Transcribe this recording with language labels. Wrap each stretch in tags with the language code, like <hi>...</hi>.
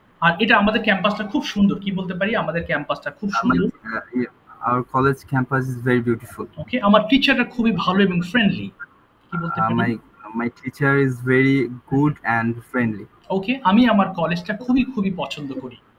<bn>আর এটা আমাদের ক্যাম্পাসটা খুব সুন্দর, কি বলতে পারি, আমাদের ক্যাম্পাসটা খুব সুন্দর।</bn> <en>Our college campus is very beautiful.</en> <bn>ওকে, আমার টিচাররা খুবই ভালো এবং ফ্রেন্ডলি, কি বলতে পারি।</bn> <en>My teacher is very good and friendly.</en> <bn>ওকে, আমি আমার কলেজটা খুবই পছন্দ করি।</bn>